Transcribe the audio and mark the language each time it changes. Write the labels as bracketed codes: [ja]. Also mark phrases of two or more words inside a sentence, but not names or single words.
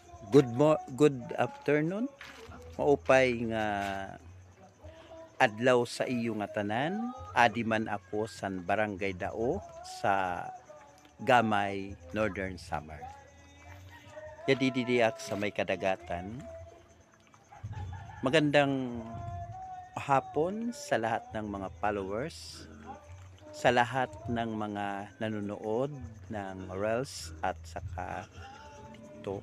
[en] Good afternoon. [war] Maupay nga adlaw sa iyo nga tanan. Adi man ako san Barangay Dao sa Gamay, Northern Samar. Yadididiak sa may kadagatan. [tl] Magandang hapon sa lahat ng mga followers, sa lahat ng mga nanonood ng Reels at saka TikTok.